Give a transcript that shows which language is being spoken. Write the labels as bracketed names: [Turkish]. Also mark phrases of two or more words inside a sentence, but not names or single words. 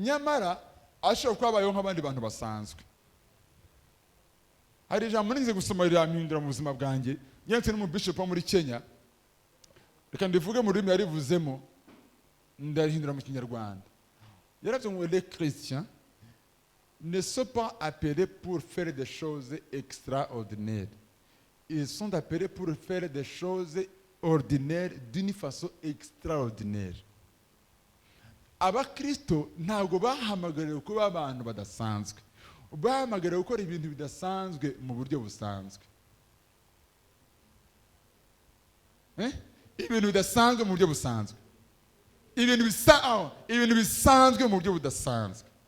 [Kinyarwanda] nyamara ashobora kuba abayeho nk'abandi bantu basanzwe. Hari ijambo nize gusoma rirampindura mu buzima bwanjye, nyanditse n'umubishop wo muri Kenya, reka ndivuge mu rurimi yarivuzemo ndarihindura mu Kinyarwanda. Yaravuze ngo [French] les chrétiens ne sont pas appelés pour faire des choses extraordinaires. Ils sont appelés pour faire des choses ordinaires d'une façon extraordinaire. [Kinyarwanda] Abakristo ntabwo bahamagariwe kuba abantu badasanzwe, bahamagariwe gukora ibintu bidasanzwe mu buryo busanzwe. Ibintu bidasanzwe mu buryo busanzwe, ibintu bisanzwe mu buryo budasanzwe.